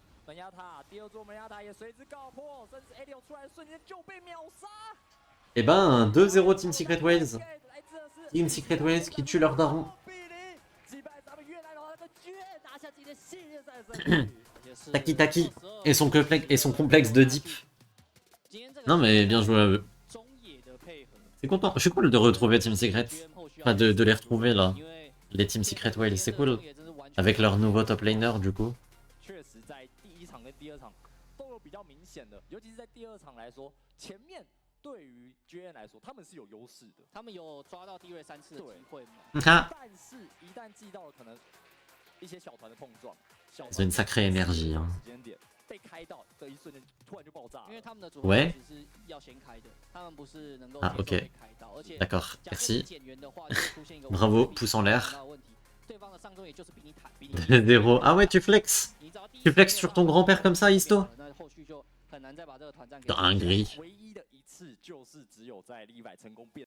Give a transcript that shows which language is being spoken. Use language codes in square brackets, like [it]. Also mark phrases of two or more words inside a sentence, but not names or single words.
[zh] 门牙塔，第二座门牙塔也随之告破，甚至 Elio 出来的瞬间就被秒杀。 [fr] Eh ben, 2-0 Team Secret Waves. Team Secret Waves qui tue leur daron. Taki Taki et son complexe de deep. Non mais bien joué à eux. C'est content. Je suis cool de retrouver Team Secret. Enfin de les retrouver là. Les Team Secret Waves, c'est cool. Avec leur nouveau [en] top laner [fr] du coup. [zh] 确实在第一场跟第二场都有比较明显的，尤其是在第二场来说，前面对于 JN 来说他们是有优势的，他们有抓到D-Ray 3次的机会嘛？ Ah, 但是一旦记到了可能一些小团的碰撞， [fr] c'est une sacrée énergie. Hein. [zh] 时间点被开到的一瞬间突然就爆炸，因为他们的主 [fr] ouais [zh] 只是要先开的，他们不是能够 Ah, 接受 [fr] ok. [zh] 被开到，而且 [fr] D'accord, [zh] 假设你 [fr] merci. [zh] 减员的话，就会出现一个 [fr] Bravo, [zh] 问题 [fr] pouce en l'air. [zh] 想到的问题，对方的上中也就是比你坦，比你 [fr] 2-0. Ah ouais, tu flex. [zh] 你只要第一 [fr] Tu [zh] 时 [fr] flex [zh] 间 [fr] sur [zh] 把 [fr] ton [zh] 它 [fr] grand-père comme ça, [zh] 变 Histo 了那后续就很难再把这个团战给 [fr] Dinguerie. [zh] 唯一的一次就是只有在 Levi 成功变。